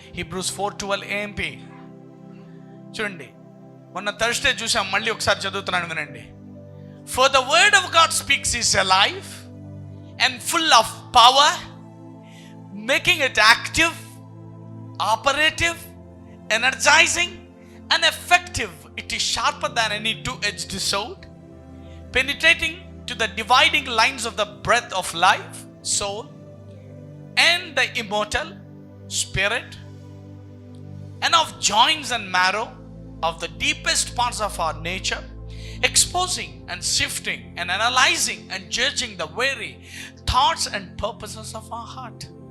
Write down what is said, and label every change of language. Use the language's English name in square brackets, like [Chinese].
[Telugu] Hebrews 4:12 AMP చూడండి. మొన్న Thursday చూసాం, మళ్ళీ ఒకసారి చదువుతున్నాను వినండి. [English] For the word of God speaks is alive and full of power, making it active, operative, energizing and effective. It is sharper than any two-edged sword, penetrating to the dividing lines of the breath of life, soul, and the immortal spirit, and of joints and marrow, of the deepest parts of our nature, exposing and sifting and analyzing and judging the very thoughts and purposes of our heart.